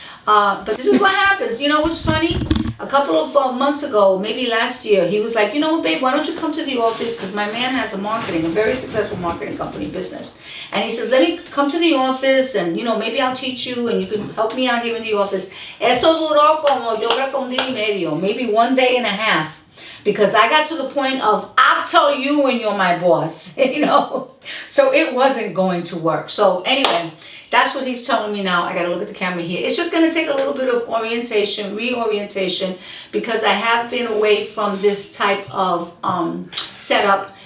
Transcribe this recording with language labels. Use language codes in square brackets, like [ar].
[en] But this is what happens. You know what's funny? A couple of months ago, maybe last year, he was like, you know what, babe, why don't you come to the office? Because my man has a very successful marketing company business. And he says, let me come to the office and, maybe I'll teach you and you can help me out here in the office. [es] Eso duró como yo creo que un día y medio, [en] maybe 1 day and a half. Because I got to the point of, I'll tell you when you're my boss, So it wasn't going to work. So anyway, that's what he's telling me now. I got to look at the camera here. It's just going to take a little bit of reorientation, because I have been away from this type of setup.